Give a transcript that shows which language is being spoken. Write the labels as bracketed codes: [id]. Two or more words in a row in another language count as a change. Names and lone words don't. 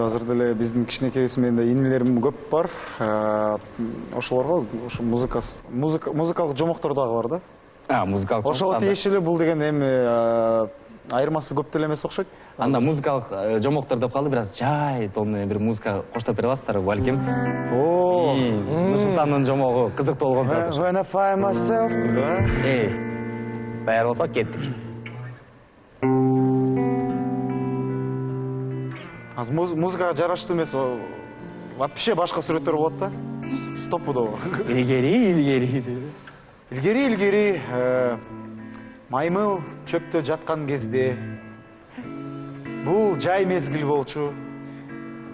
[ky] Азыр деле биздин кичинекейибиз менен да инилерим көп бар. Ошолорго ошо музыкалык жомоктор дагы бар да. Музыкалык. Ошого тиешелүү бул деген эми айырмасы көп деле эмес окшойт. Анда музыкалык жомоктор деп калды, бир аз жай тон менен бир музыка коштоп бере аласыздар балким. Нурсултандын жомогу кызыктуу болгон турат. [en] When I find myself. [ky] Даяр болсок кеттик. Аз музыкага жараштуу эмес, вообще башка сүрөттөр болот да. Стопудо. Илгери маймыл чөптө жаткан кезде бул жай мезгил болчу.